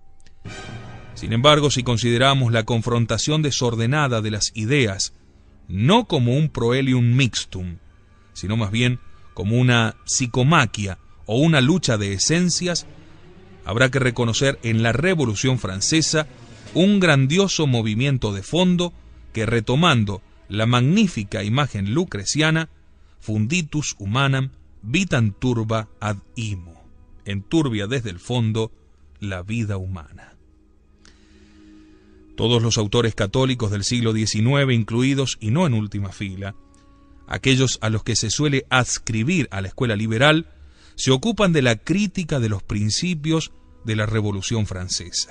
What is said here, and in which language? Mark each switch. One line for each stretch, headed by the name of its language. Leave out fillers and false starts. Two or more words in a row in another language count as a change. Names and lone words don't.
Spanish: Sin embargo, si consideramos la confrontación desordenada de las ideas, no como un proelium mixtum, sino más bien como una psicomaquia o una lucha de esencias, habrá que reconocer en la Revolución Francesa un grandioso movimiento de fondo que, retomando la magnífica imagen lucreciana,
Latin: funditus humanam vitam turba ad imo,
Spanish: enturbia desde el fondo la vida humana. Todos los autores católicos del siglo XIX incluidos, y no en última fila, aquellos a los que se suele adscribir a la escuela liberal, se ocupan de la crítica de los principios de la Revolución Francesa.